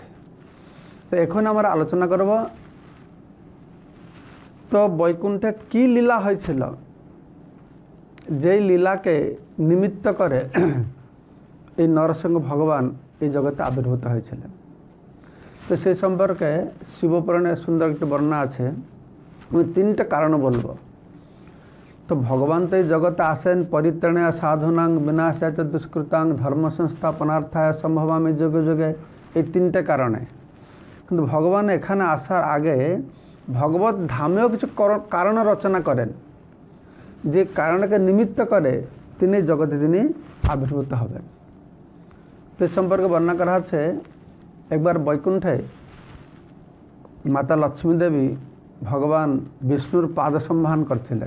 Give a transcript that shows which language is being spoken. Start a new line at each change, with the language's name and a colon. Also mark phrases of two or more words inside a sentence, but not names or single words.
Bangla: তো এখন আমরা আলোচনা করব তো বৈকুণ্ঠে কি লীলা হয়েছিল, যেই লীলাকে নিমিত্ত করে এই নরসিংহ ভগবান এই জগতে আবির্ভূত হয়েছিলেন। তো সেই সম্পর্কে শিবপুরাণে সুন্দর একটি বর্ণনা আছে। আমি তিনটে কারণ বলবো। তো ভগবান তো এই জগতে আসেন
Sanskrit: পরিত্রাণায় সাধুনাং বিনাশায় চ দুষ্কৃতাং ধর্ম সংস্থাপনার্থায় সম্ভবামি যুগে যুগে,
Bangla: এই তিনটে কারণে। কিন্তু ভগবান এখানে আসার আগে ভগবত ধামেও কিছু কারণ রচনা করেন, যে কারণকে নিমিত্ত করে তিনি জগতে তিনি আবির্ভূত হবেন। তো এই সম্পর্কে বর্ণনা করা হচ্ছে, একবার বৈকুণ্ঠে মাতা লক্ষ্মী দেবী ভগবান বিষ্ণুর পাদ সম্ভান করছিলেন।